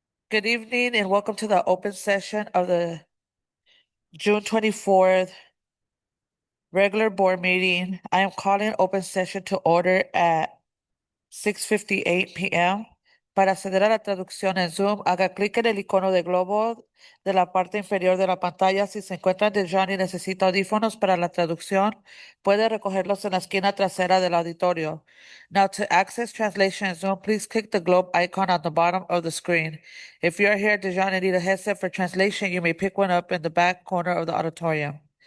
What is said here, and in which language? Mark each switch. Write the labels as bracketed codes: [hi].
[en] Good evening and welcome to the open session of the June 24th regular board meeting. I am calling open session to order at 6:58 p.m. [es] Para acceder a la traducción en Zoom, haga clic en el icono de globo de la parte inferior de la pantalla. Si se encuentra de John y necesita audífonos para la traducción, puede recogerlos en la esquina trasera del auditorio. [en] Now, to access translation in Zoom, please click the globe icon on the bottom of the screen. If you are here at Dijon and need a headset for translation, you may pick one up in the back corner of the auditorium.